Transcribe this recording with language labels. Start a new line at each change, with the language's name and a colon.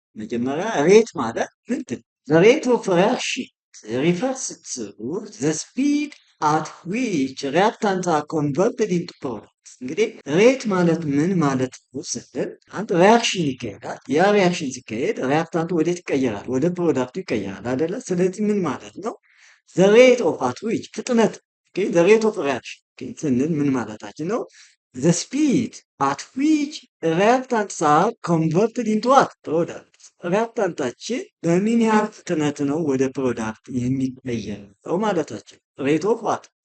Amharic: መጀመሪያ ሬት ማለት ምንድን ነው?
English: the rate of reaction refers to the speed at which reactants are converted into products።
Amharic: እንግዲህ ሬት ማለት ምን ማለት ነው ስንል አንድ ሪያክሽን ይካሄዳል። ያ ሪያክሽን ሲካሄድ ሪያክታንቱ ወዴት ይቀየራል? ወደ ፕሮዳክቱ ይቀየራል አይደለ? ስለዚህ ምን ማለት ነው?
English: the rate of at which
Amharic: ፍጥነት
English: the rate of reaction
Amharic: ስንል ምን ማለታችን ነው?
English: the speed at which reactants are converted into what?
Amharic: products። ሪያክታንታችን በምን ያህል ፍጥነት ነው ወደ ፕሮዳክት የሚቀየረው ማለታችን።
English: rate of what?